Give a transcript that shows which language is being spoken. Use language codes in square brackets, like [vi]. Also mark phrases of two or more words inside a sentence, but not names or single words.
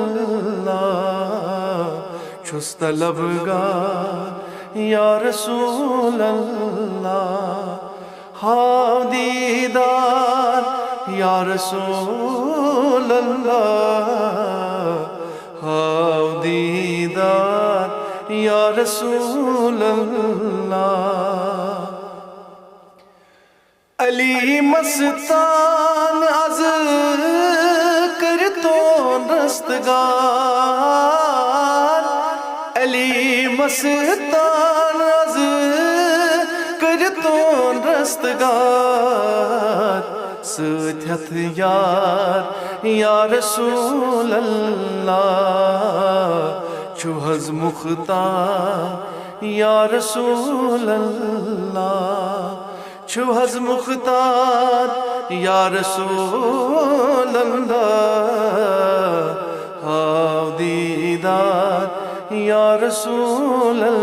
[ks] اللہ چھس طلبگار [ar] یا رسول اللہ [ks] ہاؤ دیدار [ar] یا رسول اللہ [ks] ہاؤ دیدار [ar] یا رسول اللہ [ks] علی مستان از کرتون رستگار علی مستان از کرتون رستگار ست ہتھ یار [ar] یا رسول [ks] اللہ چھو حز مختار [ar] یا رسول اللہ [ks] چھو حز مختار [ar] یا رسول اللہ [ks] ہاؤ دیدار [ar] یا رسول